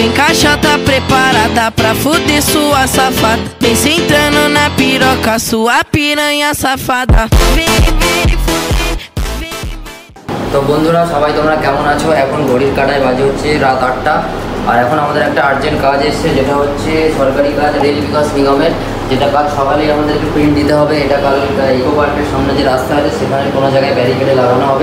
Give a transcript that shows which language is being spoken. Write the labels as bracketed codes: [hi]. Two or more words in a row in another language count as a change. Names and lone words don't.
[pt] caixa tá preparada pra fuder sua safada. Vem sentando na piroca, sua piranha safada. Vem, vem, [bn] তো বন্ধুরা সবাই তোমরা কেমন আছো? এখন ঘড়ির কাঁটায় বাজে হচ্ছে রাত 8টা। আর এখন আমাদের একটা আর্জেন্ট কাজ এসছে, যেটা হচ্ছে সরকারি কাজ রেল বিকাশ নিগমের, যেটা কাজ সকালেই আমাদেরকে প্রিন্ট দিতে হবে। এটা কাল ইকো পার্কের সামনে যে রাস্তা আছে সেখানে কোনো জায়গায় ব্যারিকেডে লাগানো হবে।